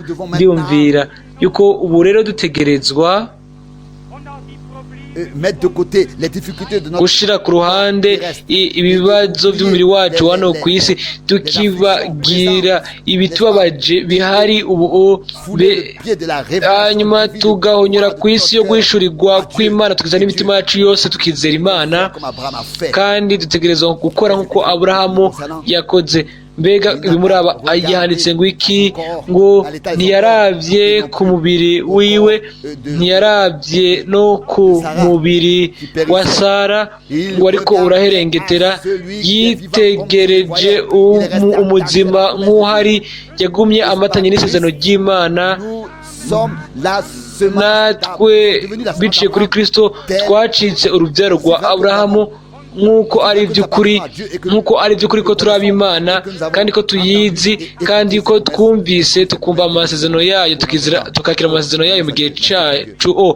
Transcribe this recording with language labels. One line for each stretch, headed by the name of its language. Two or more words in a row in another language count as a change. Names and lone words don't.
Rundi: Ndiyumvira yuko ubu rero dutegerezwa gushira ku ruhande ibibazo by'umubiri wacu hano ku isi, tukibagira ibitubabaje bihari ubu, hanyuma tugahonyora ku isi yo guhishurirwa kw'Imana, tukizana n'imitima yacu yose tukizera Imana. Kandi dutegerezwa gukora nk'uko Aburahamu yakoze. Mbega ibimuraba yanditse ngo iki? Ngo ntiyaravye ku mubiri wiwe, ntiyaravye no ku mubiri wa Sara, ngo ariko uraherengetera, yitegereje umuzima nk'uhari, yagumye amatanye n'isezerano ry'Imana. Natwe biciye kuri Kristo twacitse urubyaro rwa Aburahamu, nk'uko ari iby'ukuri ko turi ab'Imana, kandi ko tuyizi, kandi ko twumvise tukumva amasezerano yayo, tukakira amasezerano yayo mu gihe cyacu.